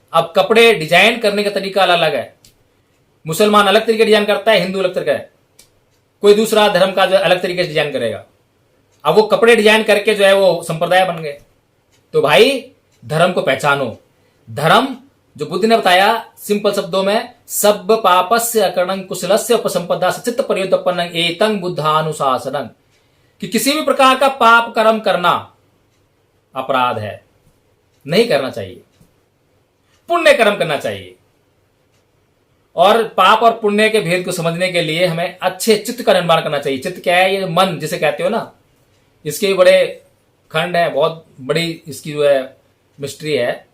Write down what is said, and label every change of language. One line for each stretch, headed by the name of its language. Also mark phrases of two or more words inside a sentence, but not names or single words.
Hindi: अब कपड़े डिजाइन करने का तरीका अलग है, मुसलमान अलग तरीके डिजाइन करता है, हिंदू अलग तरीका है, कोई दूसरा धर्म का जो अलग तरीके से डिजाइन करेगा। अब वो कपड़े डिजाइन करके जो है वो संप्रदाय बन गए। तो भाई धर्म को पहचानो। धर्म जो बुद्ध ने बताया सिंपल शब्दों में,
Pali: सब पापस्य अकरणं कुशलस्य उपसंपदा सचित्त पर्योदपन्न एतं बुद्धानुशासनं,
Hindi: कि किसी भी प्रकार का पाप कर्म करना अपराध है, नहीं करना चाहिए, पुण्य कर्म करना चाहिए। और पाप और पुण्य के भेद को समझने के लिए हमें अच्छे चित्त का निर्माण करना चाहिए। चित्त क्या है? ये मन जिसे कहते हो ना, इसके भी बड़े खंड है, बहुत बड़ी इसकी जो है मिस्ट्री है।